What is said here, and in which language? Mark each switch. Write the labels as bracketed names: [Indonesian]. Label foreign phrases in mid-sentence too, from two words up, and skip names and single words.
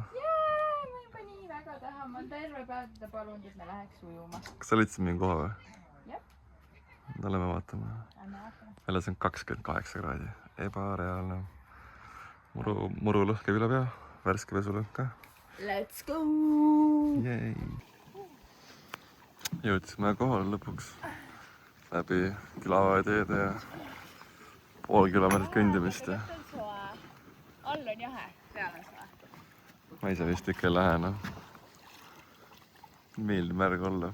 [Estonian] Ma juba nii väga tahan. Ma terve päev teda palunud, et me läheks ujuma. Kas sa leidsid mingi koha või? Jah. Lähme vaatama. Väljas on 28 kraadi. Ebareaalne. Muru lõhkeb üle pea. Värske pesulõhk ka. [English] Let's go! Yay. [Estonian] Jõudsime kohale lõpuks läbi külava teede ja pool kilomeetrit kõndimist. All on jahe, peal on soe. Ma ise vist ikka ei lähe, noh. Meeldib märg olla.